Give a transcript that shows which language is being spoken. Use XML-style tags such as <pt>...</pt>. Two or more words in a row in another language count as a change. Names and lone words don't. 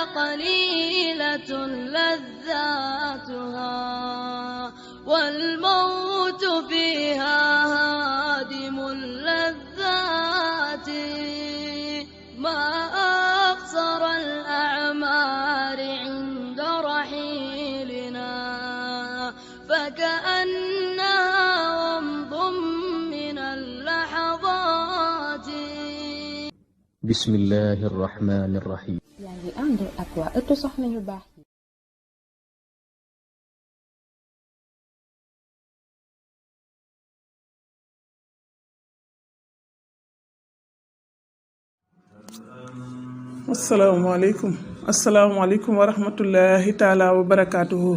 <ar>قليلة لذاتها والموت فيها هادم اللذات ما أقصر الأعمار عند رحيلنا فكأنها ومض من اللحظات. بسم الله الرحمن الرحيم.</ar> <wo>yaa ngi ànd ak waa ëttu soxna yu baax yi.</wo> <ar>السلام عليكم ورحمة الله تعالى وبركاته.</ar>